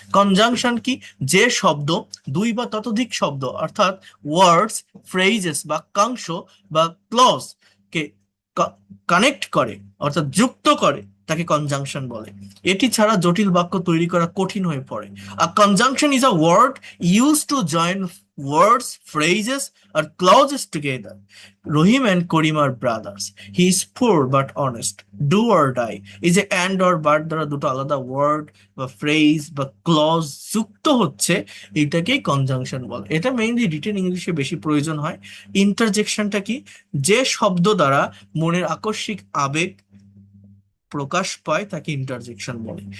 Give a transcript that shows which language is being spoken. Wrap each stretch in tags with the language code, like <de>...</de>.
<bn>Conjunction কি, যে শব্দ দুই বা ততোধিক শব্দ অর্থাৎ ওয়ার্ডস, ফ্রেজেস, বাক্যাংশ বা ক্লজ কে কানেক্ট করে অর্থাৎ যুক্ত করে, তাকে কনজাংশন বলে। এটি ছাড়া জটিল বাক্য তৈরি করা কঠিন হয়ে পড়ে।</bn> <en>A conjunction is a word used to join words, phrases, or clauses together. Rohim and Korim are brothers. He is poor but honest. Do or die is a and or but</en> <bn>দ্বারা দুটো আলাদা word বা phrase বা clause যুক্ত হচ্ছে, এটাকেই conjunction বলে। এটা মেইনলি রিটেন ইংলিশে বেশি প্রয়োজন হয়। ইন্টারজেকশনটা কি, যে শব্দ দ্বারা মনের আকস্মিক আবেগ প্রকাশ পায় তাকে ইন্টারজেকশন বলে।</bn>